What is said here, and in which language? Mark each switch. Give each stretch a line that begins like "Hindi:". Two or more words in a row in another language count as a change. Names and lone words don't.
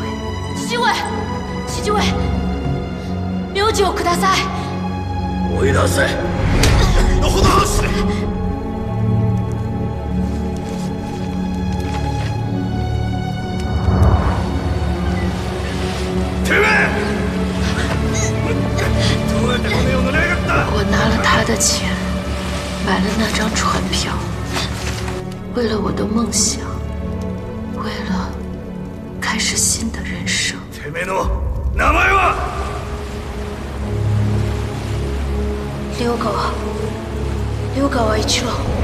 Japanese: 父上，父上，名字をください。追い出せ。のほど走れ。
Chinese: 我拿了他的钱，买了那张船票，为了我的梦想，为了开始新的人生。
Japanese: てめえの名前は？刘川一郎。